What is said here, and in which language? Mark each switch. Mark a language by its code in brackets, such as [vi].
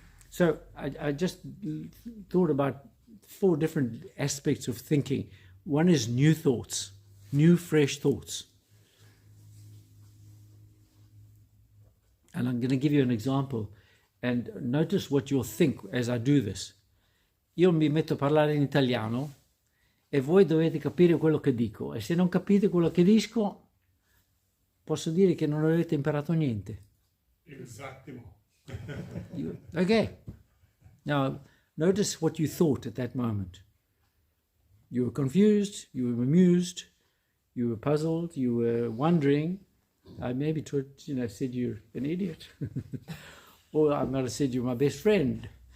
[en] So I just thought about 4 different aspects of thinking. One is new thoughts, new fresh thoughts. And I'm going to give you an example, and notice what you'll think as I do this. [it] Io mi metto a parlare in italiano e voi dovete capire quello che dico, e se non capite quello che dico, posso dire che non avete imparato niente. Esattimo. [en] Okay. Now, notice what you thought at that moment. You were confused, you were amused, you were puzzled, you were wondering. I maybe said you're an idiot. Or I might have said you're my best friend.